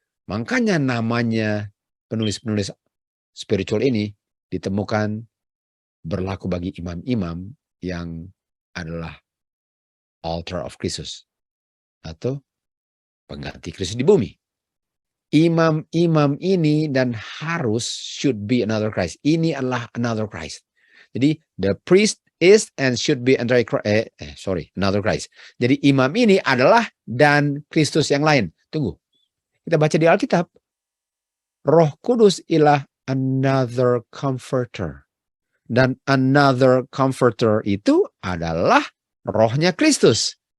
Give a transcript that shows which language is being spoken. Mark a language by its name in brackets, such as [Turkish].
[Indonesian] Makanya namanya penulis-penulis spiritual ini ditemukan berlaku bagi imam-imam yang adalah altar of Kristus atau pengganti Kristus di bumi. Imam-imam ini dan harus [English] should be another Christ. [Indonesian] Ini adalah [English] another Christ. Jadi the priest is and should be another Christ. [Indonesian] Jadi imam ini adalah dan Kristus yang lain. Tunggu. Kita baca di Alkitab. Roh Kudus ialah [English] another comforter. [Indonesian] Dan [English] another comforter [Indonesian] itu adalah rohnya Kristus.